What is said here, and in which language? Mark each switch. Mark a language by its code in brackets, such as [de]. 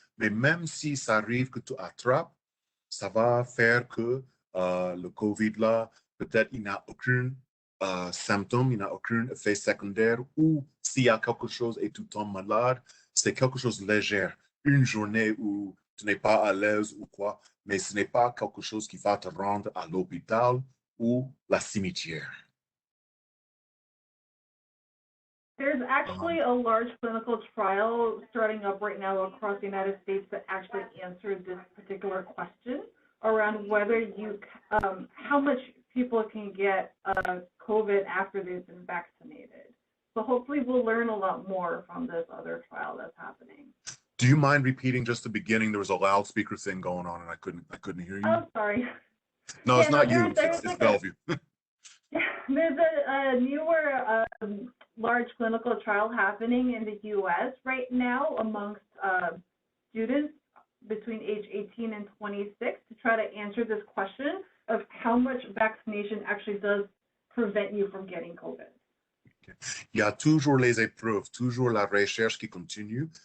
[fr] Mais même si ça arrive que tu attrapes, ça va faire que le COVID là, peut-être il n'a aucun symptôme, il n'a aucun effet secondaire, ou s'il y a quelque chose et tu tombes malade, c'est quelque chose de léger. Une journée où tu n'es pas à l'aise ou quoi, mais ce n'est pas quelque chose qui va te rendre à l'hôpital ou la cimetière. [en] There's actually a large clinical trial starting up right now across the United States that actually answered this particular question around whether you, how much people can get COVID after they've been vaccinated. So hopefully we'll learn a lot more from this other trial that's happening. Do you mind repeating just the beginning? There was a loudspeaker thing going on and I couldn't hear you. Oh, sorry. No, it's not you. There's It's like Bellevue. there's a newer large clinical trial happening in the U.S. right now amongst students between age 18 and 26 to try to answer this question of how much vaccination actually does prevent you from getting COVID. [fr] Il y a toujours les épreuves, toujours la recherche qui continue.